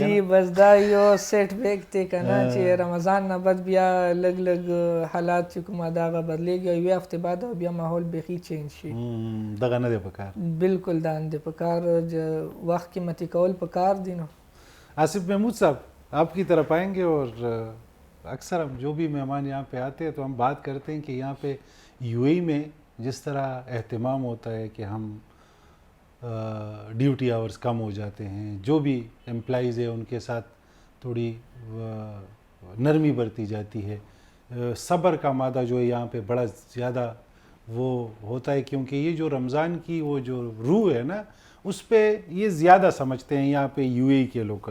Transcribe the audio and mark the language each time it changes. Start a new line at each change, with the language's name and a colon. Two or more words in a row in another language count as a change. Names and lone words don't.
Pashto: جی بس دا یو
English: set back
Pashto: دی که نه چې رمضان نه بعد بیا لږ لږ حالات چې کومه د هغه بدلېږي او یوې هفتې بعد بیا ماحول بیخي چینج شي. دغه نه دی پکار، بالکل دا نه دی پکار، وقت قیمتي کول پکار دي. نو
Urdu: آصف محمود صاحب آپ کی طرف آئیں گے، اور اکثر ہم جو بھی مہمان یہاں پہ آتے ہیں تو ہم بات کرتے ہیں کہ یہاں پہ یو اے ای میں جس طرح اہتمام ہوتا ہے کہ ہم
English: duty hours
Urdu: کم ہو جاتے ہیں، جو بھی امپلائیز ہیں ان کے ساتھ تھوڑی نرمی برتی جاتی ہے، صبر کا مادہ جو ہے یہاں پہ بڑا زیادہ وہ ہوتا ہے، کیونکہ یہ جو رمضان کی وہ جو روح ہے نا اس پہ یہ زیادہ سمجھتے ہیں یہاں پہ یو اے ای کے لوکل.